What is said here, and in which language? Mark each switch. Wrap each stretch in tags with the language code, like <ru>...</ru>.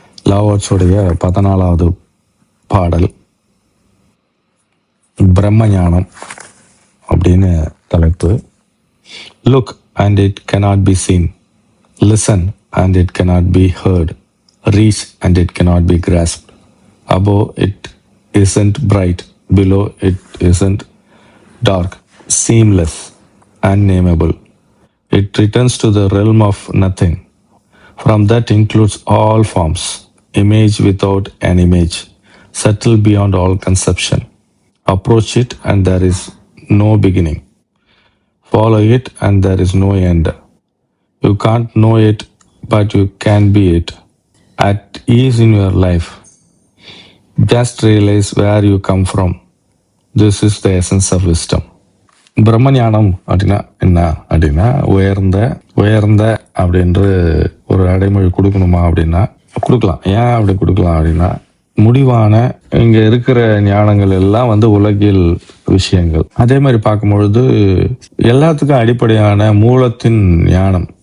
<ta>லாவோட்ஸுடைய 14வது பாடல் பிரம்ம ஞானம் அப்படின்னு தலைப்பு.</ta> <en>Look and it cannot be seen, listen and it cannot be heard, reach and it cannot be grasped. Above it isn't bright, below it isn't dark, seamless, unnameable. It returns to the realm of nothing. From that includes all forms, image without an image, subtle beyond all conception. Approach it and there is no beginning. Follow it and there is no end. You can't know it, but you can be it. At ease in your life. Just realize where you come from. This is the essence of wisdom.</en> <ta>பிரம்மஞானம் அப்படின்னா என்ன அப்படின்னா உயர்ந்த அப்படின்ற ஒரு அடைமொழி கொடுக்கணுமா அப்படின்னா கொடுக்கலாம். ஏன் அப்படி கொடுக்கலாம் அப்படின்னா, முடிவான இங்க இருக்கிற ஞானங்கள் எல்லாம் உலகில் விஷயங்கள். அதே மாதிரி பார்க்கும்பொழுது எல்லாத்துக்கும் அடிப்படையான மூலத்தின் ஞானம்.</ta>